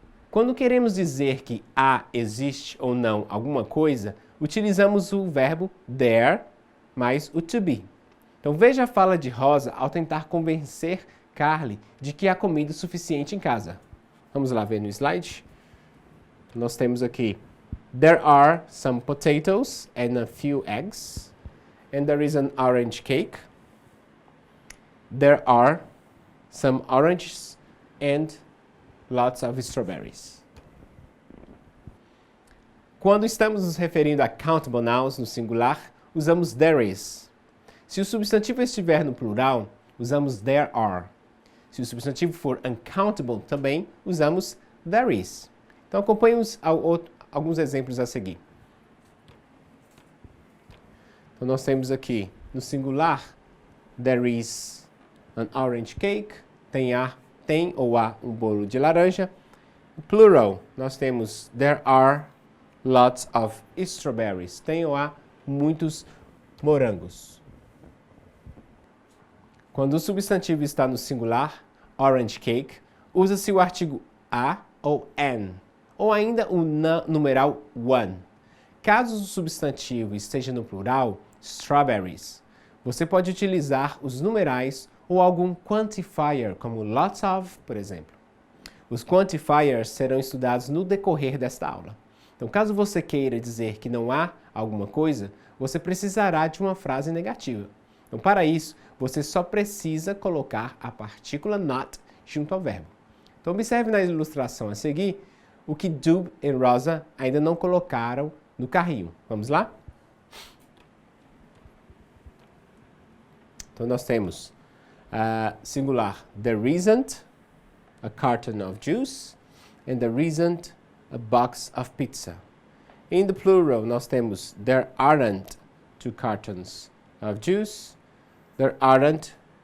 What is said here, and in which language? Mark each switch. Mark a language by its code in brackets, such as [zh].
[pt] Quando queremos dizer que existe ou não alguma coisa, utilizamos o verbo there mais o to be. Então, veja a fala de Rosa ao tentar convencer Carly de que há comida suficiente em casa. Vamos lá ver no slide. Nós temos aqui [en] there are some potatoes and a few eggs, and there is an orange cake. There are some oranges and lots of strawberries. [pt] Quando estamos nos referindo a countable nouns no singular, usamos there is. Se o substantivo estiver no plural, usamos there are. Se o substantivo for uncountable, também usamos there is. Então, acompanhe-nos alguns exemplos a seguir. Então, nós temos aqui, no singular, [en] there is an orange cake. [pt] Tem ou há um bolo de laranja. No plural, nós temos [en] there are lots of strawberries. [pt] Tem ou há muitos morangos. Quando o substantivo está no singular, orange cake, usa-se o artigo a ou an, ou ainda o numeral one. Caso o substantivo esteja no plural, strawberries, você pode utilizar os numerais ou algum quantifier, como lots of, por exemplo. Os quantifiers serão estudados no decorrer desta aula. Então, caso você queira dizer que não há alguma coisa, você precisará de uma frase negativa. Então, para isso, você só precisa colocar a partícula not junto ao verbo. Então, observe na ilustração a seguir o que Dub e Rosa ainda não colocaram no carrinho. Vamos lá? Então, nós temos singular, [en] there isn't a carton of juice and there isn't a box of pizza. In the plural, [pt] nós temos [en] there aren't 2 cartons of juice, there aren't